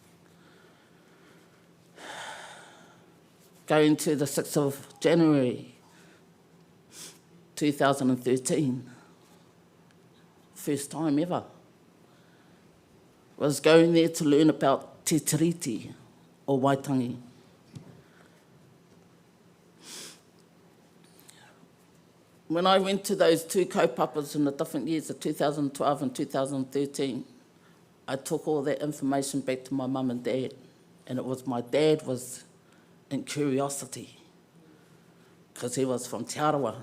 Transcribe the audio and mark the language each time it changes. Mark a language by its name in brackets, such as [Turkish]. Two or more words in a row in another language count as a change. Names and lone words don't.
[English] Going to the 6th of January 2013, first time ever, was going there to learn about te tiriti or Waitangi. When I went to those two kaupapas in the different years of 2012 and 2013, I took all that information back to my mum and dad, and it was my dad was in curiosity, because he was from Te Arawa.